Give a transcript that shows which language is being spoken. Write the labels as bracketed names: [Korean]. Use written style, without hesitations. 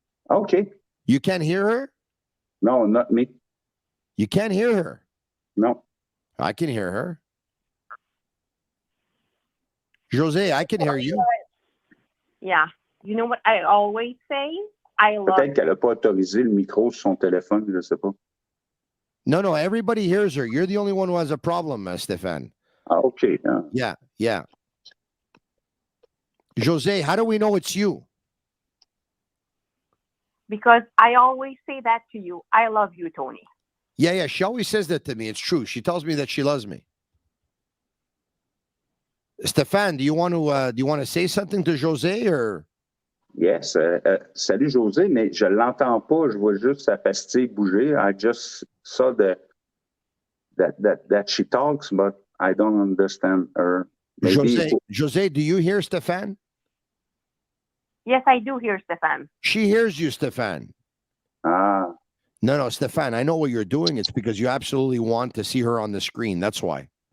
[English] Okay. You can't hear her? No, not me. You can't hear her? No. I can hear her. Jose, I can hear you. Yeah. You know what I always say? I love [French] Peut-être qu'elle n'a pas autorisé le micro sur son téléphone, je ne sais pas. [English] No, everybody hears her. You're the only one who has a problem, Stéphane. Ah, OK. Yeah. Jose, how do we know it's you? because I always say that to you. I love you, Tony. Yeah. She always says that to me. It's true. She tells me that she loves me. Stéphane, do you want to say something to Jose or? Yes. [French] Salut, José, mais je ne l'entends pas. Je vois juste sa pastille bouger. [English] I just saw that she talks, but I don't understand her. Maybe Jose, do you hear Stéphane? Yes, I do hear Stéphane. She hears you, Stéphane. Ah. No, Stéphane, I know what you're doing. It's because you absolutely want to see her on the screen. That's why.